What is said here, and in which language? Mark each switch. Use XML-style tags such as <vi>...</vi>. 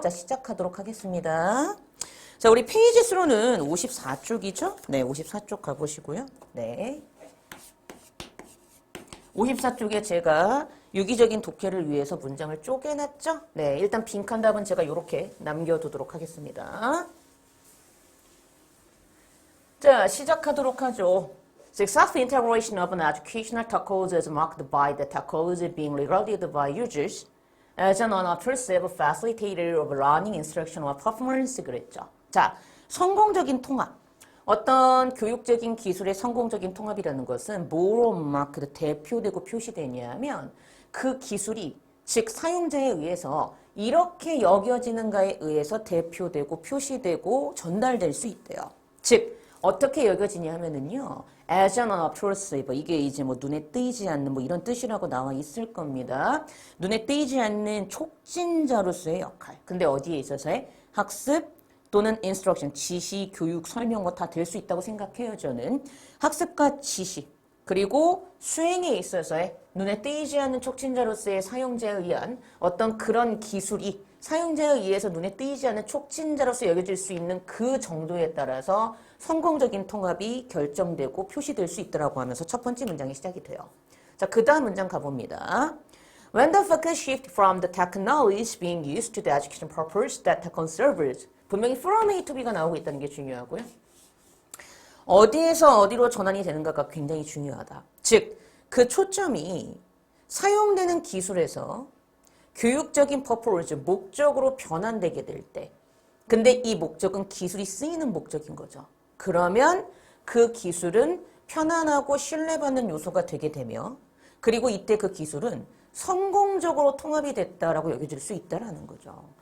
<ko>자, 시작하도록 하겠습니다. 자, 우리 페이지 수로는 54쪽이죠? 네, 54쪽 가보시고요. 네. 54쪽에 제가 유기적인 독해를 위해서 문장을 쪼개놨죠? 네, 일단 빈칸 답은 제가 이렇게 남겨두도록 하겠습니다. 자, 시작하도록 하죠.</ko> <en>Successful integration of an educational technology is marked by the technology being regarded by users as an unobtrusive facilitator of learning, instruction, or performance</en> <ko>그랬죠. 자, 성공적인 통합. 어떤 교육적인 기술의 성공적인 통합이라는 것은 뭐로 막 대표되고 표시되냐면 그 기술이 즉 사용자에 의해서 이렇게 여겨지는가에 의해서 대표되고 표시되고 전달될 수 있대요. 즉 어떻게 여겨지냐 하면은요.</ko> <en>as an obtrusive</en> <ko>이게 이제 뭐 눈에 띄지 않는 뭐 이런 뜻이라고 나와 있을 겁니다. 눈에 띄지 않는 촉진자로서의 역할. 근데 어디에 있어서의 학습 또는 instruction, 지시, 교육, 설명 뭐 다 될 수 있다고 생각해요. 저는 학습과 지시 그리고 수행에 있어서의 눈에 띄지 않는 촉진자로서의 사용자에 의한 어떤 그런 기술이 사용자에 의해서 눈에 띄지 않는 촉진자로서 여겨질 수 있는 그 정도에 따라서 성공적인 통합이 결정되고 표시될 수 있더라고 하면서 첫 번째 문장이 시작이 돼요. 자, 그 다음 문장 가봅니다.</ko> <en>When the focus shift from the technologies being used to the education purpose that conserves</en> <ko>분명히 from A to B가 나오고 있다는 게 중요하고요. 어디에서 어디로 전환이 되는가가 굉장히 중요하다. 즉, 그 초점이 사용되는 기술에서 교육적인 퍼포먼스, 목적으로 변환되게 될 때. 근데 이 목적은 기술이 쓰이는 목적인 거죠. 그러면 그 기술은 편안하고 신뢰받는 요소가 되게 되며 그리고 이때 그 기술은 성공적으로 통합이 됐다라고 여겨질 수 있다라는 거죠.</ko>